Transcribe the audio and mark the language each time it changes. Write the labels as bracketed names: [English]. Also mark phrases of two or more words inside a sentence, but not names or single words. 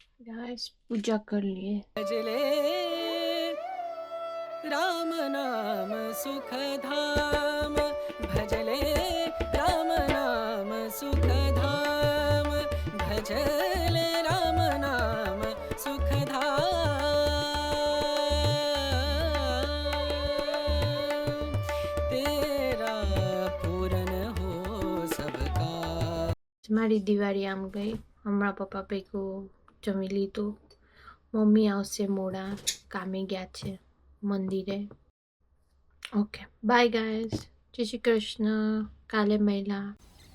[Hindi] गाइस पूजा कर लिए। भजले राम नाम सुख धाम, भजले राम नाम सुख धाम, भजले राम नाम सुख धाम, तेरा पूरन हो सबका। [Gujarati] મારી દિવાળી આમ ગઈ. હમણાં પપ્પા ભેગું જમી લીધું. મમ્મી આવશે મોડા, કામે ગયા છે મંદિરે. [English] OK bye guys, [Gujarati] જય શ્રી કૃષ્ણ. કાલે મળ્યા.